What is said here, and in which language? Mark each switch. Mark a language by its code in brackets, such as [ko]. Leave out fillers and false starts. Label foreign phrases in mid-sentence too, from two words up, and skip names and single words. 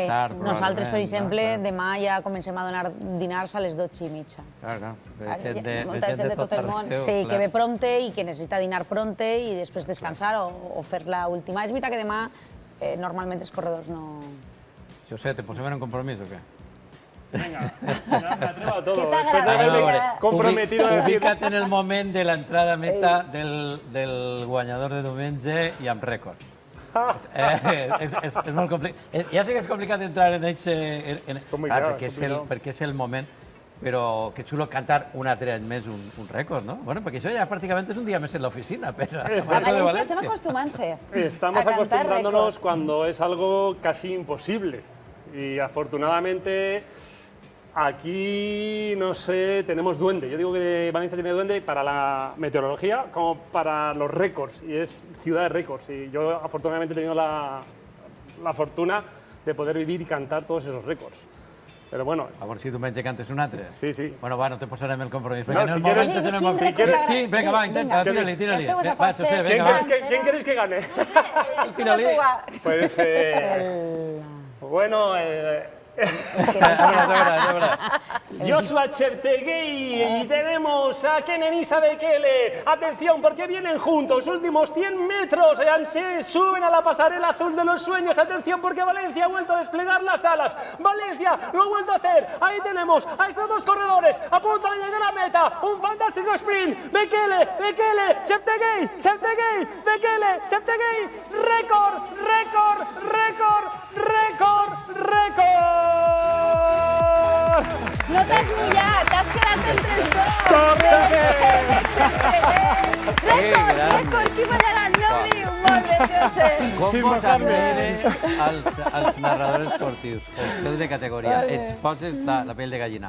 [ca] Nosaltres, per exemple, demà ja comencem a donar dinars a les 12:30. Clar. Molta gent de tot el món. Sí, que ve prompte i que necessita dinar prompte i després descansar o fer l'última. És veritat que demà normalment els corredors no... José, ¿te posem en un compromís o qué? [es] Venga, me atrevo a todo. ¿Qué te Después de haberme comprometido a decir... [ca] Ubica't en el moment de l'entrada a meta del guanyador de diumenge i amb rècord. És molt complicat. Ja sé que és complicat entrar en aquest... Perquè és el moment, però que xulo cantar un altre any més un rècord, ¿no? Bueno, perquè això ja pràcticament és un dia més en l'oficina. A Valencia estem acostumant-se. [es] Estamos acostumbrándonos cuando es algo casi imposible. Y afortunadamente aquí, no sé, tenemos duende. Yo digo que Valencia tiene duende para la meteorología como para los récords. Y es ciudad de récords. Y yo afortunadamente he tenido la fortuna de poder vivir y cantar todos esos récords. Pero bueno... [ca] A veure si diumenge cantes un altre. Sí, sí. Bueno, va, no te posarem el compromís. No, [es] si quieres... Sí, venga, va, intenta, tírale. Va, José, venga, va. ¿Quién queréis que gane? Tírale. Pues... Bueno... Joshua Cheptegei y tenemos a Kenenisa Bekele. Atención, porque vienen juntos, últimos 100 metros, se suben a la pasarela azul de los sueños. Atención, porque Valencia ha vuelto a desplegar las alas. Valencia lo ha vuelto a hacer. Ahí tenemos a estos dos corredores a punto de llegar a meta. Un fantástico sprint. Bekele, Cheptegei, Bekele, Cheptegei. Récord. [ca] No t'has mullat, t'has quedat entre els dos. Rècord, qui ballarà? No riu, molt bé, José. Com vos admire els narradors esportius, els de categoria, ens poses la pell de gallina.